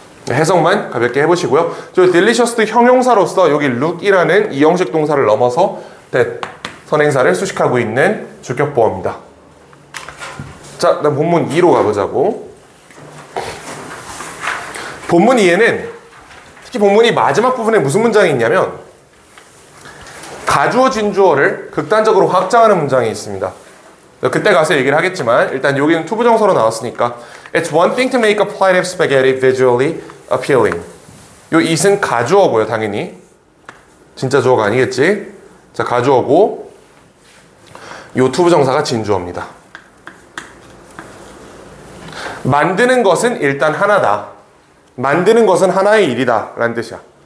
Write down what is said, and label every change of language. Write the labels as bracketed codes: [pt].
[ko] 해석만 가볍게 해보시고요. 저 delicious 형용사로서 여기 look이라는 이 형식 동사를 넘어서 선행사를 수식하고 있는 주격보어입니다. 자, 그다음 본문 2로 가보자고. 본문 2에는 특히 본문 2 마지막 부분에 무슨 문장이 있냐면 가주어 진주어를 극단적으로 확장하는 문장이 있습니다. 그때 가서 얘기를 하겠지만 일단 여기는 투부정사로 나왔으니까 [en] It's one thing to make a plate of spaghetti visually appealing. [ko] 요 it은 가주어고요, 당연히. 진짜 주어가 아니겠지? 자, 가주어고 요 투부정사가 진주어입니다. 만드는 것은 일단 하나다. 만드는 것은 하나의 일이다 라는 뜻이야.